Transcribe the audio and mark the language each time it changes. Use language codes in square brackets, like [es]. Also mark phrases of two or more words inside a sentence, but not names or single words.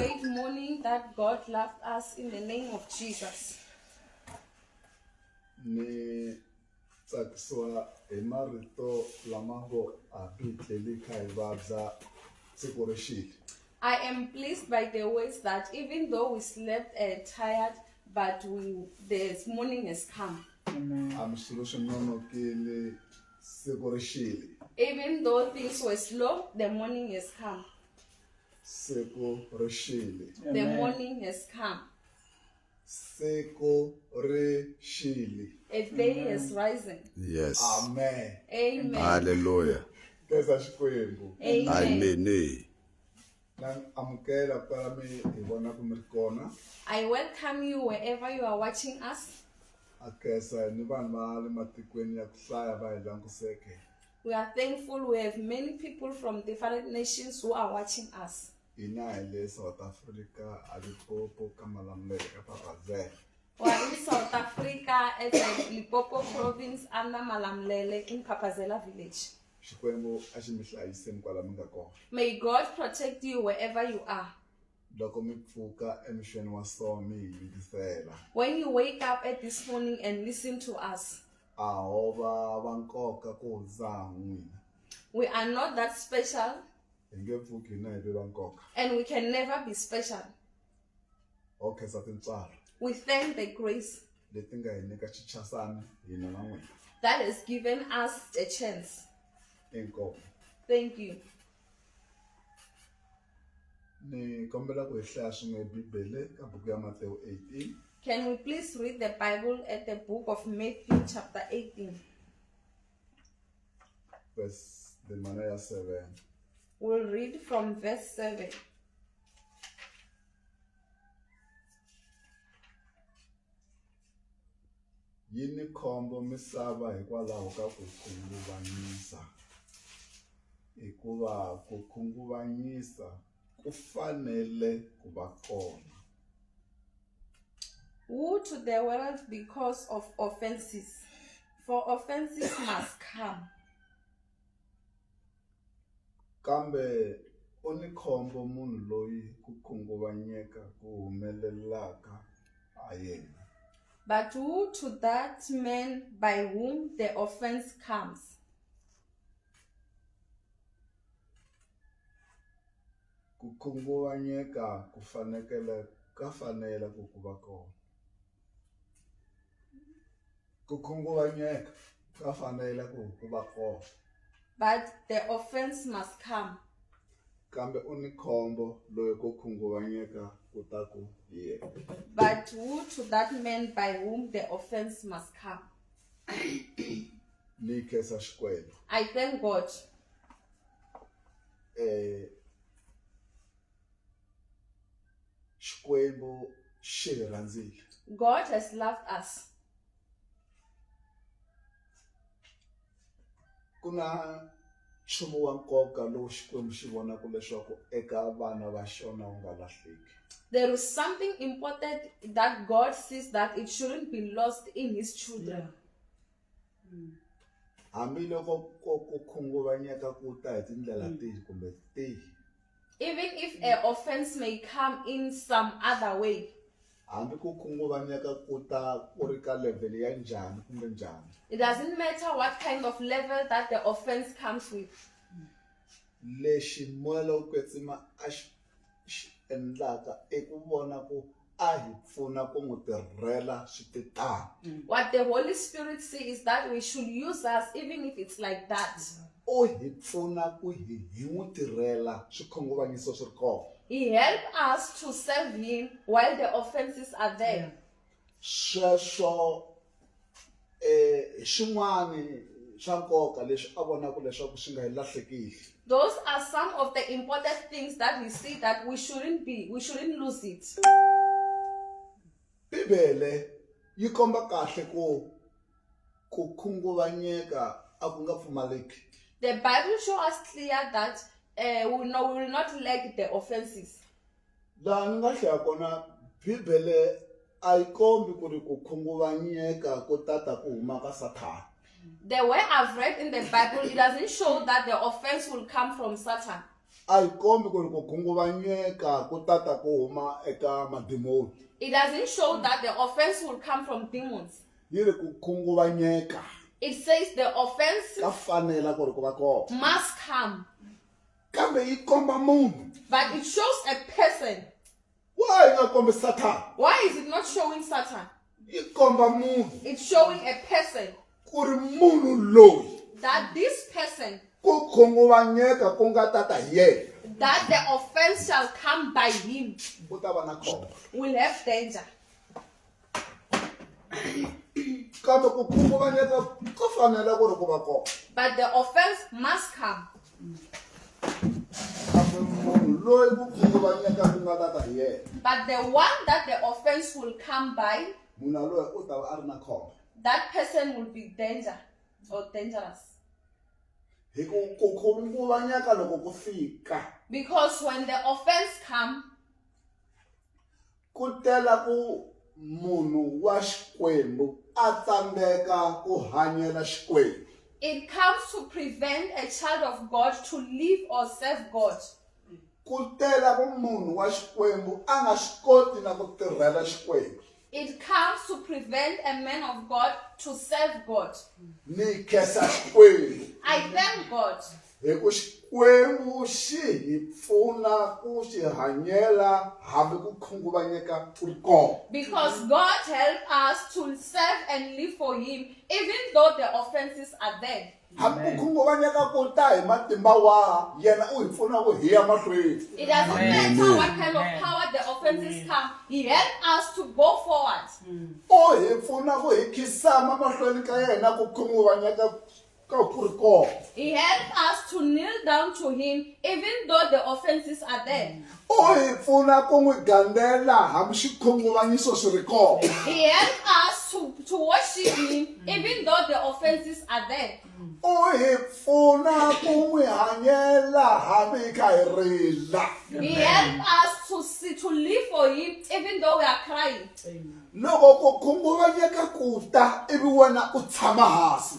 [en] Great morning that God loved us in the name of Jesus. [ts] Ni tsakisiwa hi marito lama ngo a bitleli kha hi vabya siku ri xile. [en] I am pleased by the ways that even though we slept tired, but this morning has come. [ts] Am swilo swi nonokile siku ri xile. [en] Even though things were slow, the morning has come. [ts] Siku ri xile. [en] The morning has come. [ts] Siku ri xile. [en] A day has risen. Yes. Amen. Amen. Hallelujah. [ts] Kesa Xikwembu. Amen. Na amukela para mi hi vona ku mi ri kona. [en] I welcome you wherever you are watching us. [ts] A kesa ni vanhu va le matikweni ya ku hlaya va hi langutiseke. [en] We are thankful we have many people from different nations who are watching us. [ts] Hina hi le South Africa a Limpopo ka Malamulele ka Phaphazela. [en] We are in South Africa at the Limpopo province under Malamulele in Phaphazela village. [ts] Xikwembu a xi mi hlayiseni kwala mi nga kona. [en] May God protect you wherever you are. [ts] Loko mi pfuka emixweni wa so mi hi yingisela. [en] When you wake up at this morning and listen to us, [ts] A ho va nkoka ku za n'wina. [en] we are not that special [ts] Hi nge pfuki hina hi ve va nkoka. [en] and we can never be special. [ts] Ho khensa tintswalo [en] We thank the grace [ts] leti nga hi nyika xichasana hina na n'wina. [en] that has given us a chance. [ts] Inkomo. [en] Thank you. [ts] Ni kombela ku hi hlaya swin'we Bibele ka buku ya Matewu 18. [en] Can we please read the Bible at the book of Matthew chapter 18? [ts] Verse the manaya 7. [en] We'll read from verse 7. [ts] Yini khombo misava hikwalaho ka ku khunguvanyisa. Hikuva ku khunguvanyisa ku fanele ku va kona. [en] Woe to the world because of offenses, for offenses must come. [ts] Kambe u ni khombo munhu loyi ku khunguvanyeka ku humelelaka ha yena. [en] But woe to that man by whom the offense comes. [ts] ku khunguvanyeka ku fanele ku va kona. Ku khunguvanyeka ka fanele ku va kona. [en] But the offense must come. [ts] Kambe u ni khombo loyi ku khunguvanyeka ku ta ku hi yena. [en] But woe to that man by whom the offense must come. [ts] Ni khensa Xikwembu. [en] I thank God. [ts] Xikwembu xi hi rhandzile. [en] God has loved us. [ts] Ku na nchumu wa nkoka lowu Xikwembu xi vonaka leswaku eka vana va xona wu nga lahleki. [en] There is something important that God sees that it shouldn't be lost in his children. [ts] Hambiloko ku khunguvanyeka ku ta hi tindlela tihi kumbe tihi. [en] Even if an offense may come in some other way. [ts] Hambi ku khunguvanyeka ku ta ku ri ka level ya njhani kumbe njhani. [en] It doesn't matter what kind of level that the offense comes with. [ts] Lexi moya lowo kwetsima a xi endlaka i ku vona ku a hi pfuna ku n'wi tirhela swititana. [en] What the Holy Spirit says is that we should use us even if it's like that. [ts] O hi pfuna ku hi n'wi tirhela swikhunguvanyiso swi ri kona. [en] He helped us to serve him while the offenses are there. [ts] Sweswo xin'wani xa nkoka leswi a vonaka leswaku swi nga hi lahlekile. [en] Those are some of the important things that we see that we shouldn't lose it. [ts] Bibele yi komba kahle ku khunguvanyeka a ku nga pfumaleki. [en] The Bible shows us clear that we will not lack the offenses. [ts] Laha ni nga hlaya kona Bibele a yi kombi ku ri ku khunguvanyeka ku tata ku huma ka Sathana. [en] The way I've read in the Bible, it doesn't show that the offense will come from Satan. [ts] A yi kombi ku ri ku khunguvanyeka ku tata ku huma eka madimoni. [en] It doesn't show that the offense will come from demons. [ts] Yi ri ku khunguvanyeka. [en] It says the offense [ts] Ka fanela ku ri ku va kona. [en] must come. [ts] Kambe yi komba munhu. [en] But it shows a person. [ts] Why yi nga kombi Sathana? [en] Why is it not showing Satan? [ts] Yi komba munhu. [en] It's showing a person. [ts] Ku ri munhu loyi. [en] That this person, [ts] Ku khunguvanyeka ku nga tata hi yena. [en] that the offense shall come by him, [ts] U ta va na khombo. [en] will have danger. [ts] Kambe ku khunguvanyeka ku fanele ku ri ku va kona. [en] But the offense must come. [ts] Kambe munhu loyi ku khunguvanyeka ku nga tata hi yena. [en] But the one that the offense will come by, [ts] Munhu loyi u ta va a ri na khombo. [en] that person will be dangerous. [ts] Hi ku khunguvanyeka loko ku fika. [en] Because when the offense comes, [ts] Ku tela ku munhu wa Xikwembu a tsandzeka ku hanyela Xikwembu. [en] it comes to prevent a child of God to live or serve God. [ts] Ku tela ku munhu wa Xikwembu a nga swi koti na ku tirhela Xikwembu. [en] It comes to prevent a man of God to serve God. [ts] Ni khensa Xikwembu. [en] I thank God. [ts] Hi ku Xikwembu xi hi pfuna ku xi hanyela hambi ku khunguvanyeka ku ri kona. [en] Because God helped us to serve and live for him even though the offenses are there. [ts] Hambi ku khunguvanyeka ku ta hi matimba waha yena u hi pfuna ku hi ya mahlweni. [en] It doesn't matter what kind of power the offenses come, he helped us to go forward. [ts] O hi pfuna ku hi khisama mahlweni ka yena ku khunguvanyeka ka ku ri kona. [en] He helped us to kneel down to him even though the offenses are there. [ts] O hi pfuna ku n'wi gandela hambi xikhunguvanyiso swi ri kona. [en] He helped us to worship him even though the offenses are there. [ts] O hi pfuna ku n'wi hanyela hambi hi kha hi rila. [en] He helped us to live for him even though we are crying. [ts] Loko ku khunguvanyeka ku ta ivi wena u tshama hansi.